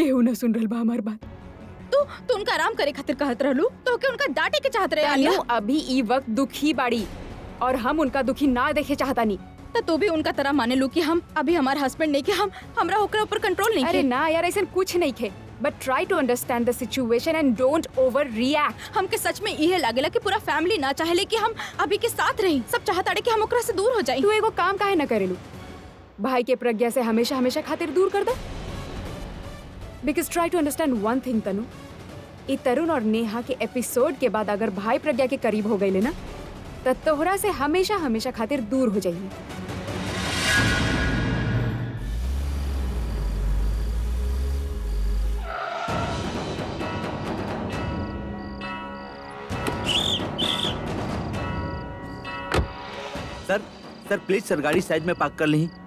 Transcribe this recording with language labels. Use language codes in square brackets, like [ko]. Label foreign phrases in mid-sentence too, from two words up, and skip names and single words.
[bho] केहू न सुन रहल बा हमार बात। तू उनका आराम करे खातिर कहत रहलू तो के उनका डांटे के चाहत रहे आलिया। तनु अभी ई वक्त दुखी बाड़ी और हम उनका दुखी ना देखे चाहता नहीं। तो तू भी उनका तरह माने लू कि हम अभी हमारे हस्बैंड नहीं के हमरा ओकरा ऊपर कंट्रोल नहीं अरे के। ना यार, ऐसा कुछ नहीं खे। [en] But try to understand the situation and don't over react. [bho] हमके सच में यह लागेला कि पूरा फैमिली ना चाहेले कि हम अभी के साथ रही। सब चाहता कि हम ओकरा से दूर हो जाए। तू एगो काम काहे न करेलू? भाई के प्रज्ञा से हमेशा हमेशा खातिर दूर कर दे। [en] Because try to understand one thing [bho] तनु, ये तरुण और नेहा के एपिसोड के बाद अगर भाई प्रज्ञा के करीब हो गए ना तो तोहरा से हमेशा हमेशा खातिर दूर हो जाइए। सर प्लीज सर गाड़ी साइड में पार्क कर ली।